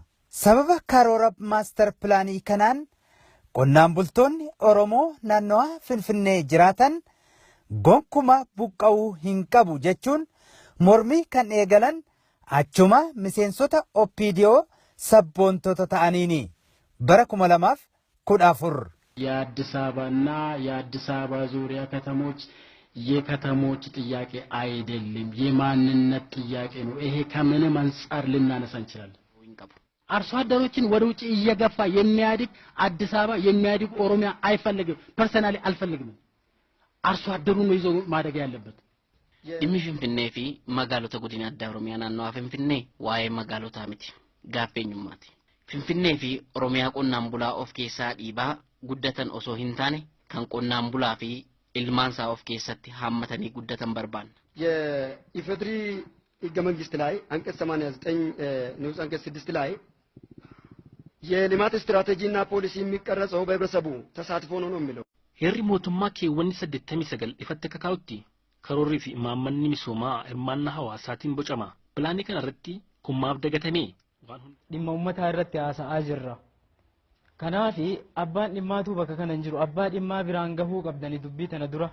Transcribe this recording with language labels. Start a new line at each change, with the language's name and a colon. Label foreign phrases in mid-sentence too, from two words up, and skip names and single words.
Oromo: Sababa karoora maaster pilaanii kanaan qonnaan bultoonni Oromoo naannawaa Finfinnee jiraatan gonkumaa buqqa'uu hin qabu jechuun mormii kan eegalan achuma miseensota OPDO sabboontota ta'aniini bara 2014
Amharic: የአዲስ አበባና የአዲስ አበባ ዙሪያ ከተሞች የከተሞች ጥያቄ አይደለም፣ የማንነት ጥያቄ ነው። ይሄ ከምንም አንፃር ልናነሳ እንችላለን። አርሶ አደሮችን ወደ ውጭ እየገፋ የሚያድግ አዲስ አበባ የሚያድግ ኦሮሚያ አይፈልግም። ፐርሰናሊ አልፈልግም። አርሶ አደሩ ነው ይዞ ማደግ ያለበት።
Oromo: dhimmi Finfinnee fi magaalota godina addaa Oromiyaa naannawaa Finfinnee waa'ee magaalotaa miti, gaaffeenyummaati. Finfinnee fi Oromiyaa qonnaan bulaa of keessaa dhiibaa guddatan osoo hin taane kan qonnaan bulaa fi ilmaansaa of keessatti hammatanii guddatan barbaanna.
Amharic: የኢፌድሪ ሕገ መንግስት ላይ አንቀጽ 89 ንዑስ አንቀጽ 6 ላይ የልማት ስትራቴጂና ፖሊሲ የሚቀረጸው በህብረተሰቡ ተሳትፎ ነው የሚለው።
Oromo: Heerri mootummaa keewwanni 89 ifatti kakaa'utti karoorrii fi imaammanni misoomaa hirmaannaa hawaasaatiin bocama. Pilaanii kana irratti kummaaf dagatamee dhimma uummataa irratti haasa'aa jirra. Kanaaf abbaan dhimmaatu bakka kana hin jiru. Abbaa dhimmaa biraan gahuu qabdanii dubbii tana dura.